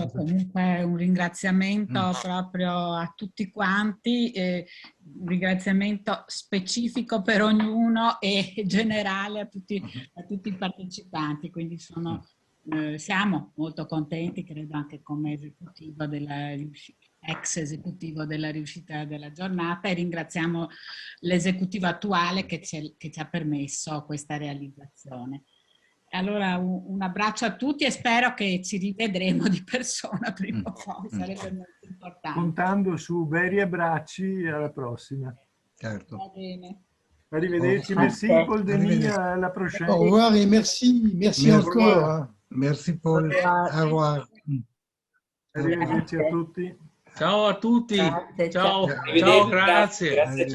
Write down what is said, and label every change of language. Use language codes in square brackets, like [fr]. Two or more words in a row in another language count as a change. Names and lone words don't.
[it] Solo comunque un ringraziamento proprio a tutti quanti, un ringraziamento specifico per ognuno e generale a tutti i partecipanti, quindi siamo molto contenti, credo anche come esecutivo ex esecutivo della riuscita della giornata, e ringraziamo l'esecutivo attuale che ci ha permesso questa realizzazione. Allora un abbraccio a tutti e spero che ci rivedremo di persona prima o poi, sarebbe molto importante. Contando su veri abbracci, alla prossima. Certo. Va bene. Arrivederci, [fr] merci Paul Denis, à la prochaine. Au revoir et merci, merci encore. Hein. Merci Paul, au revoir. [it] Arrivederci a tutti. Ciao a tutti. Grazie, Ciao, ciao. ciao, grazie.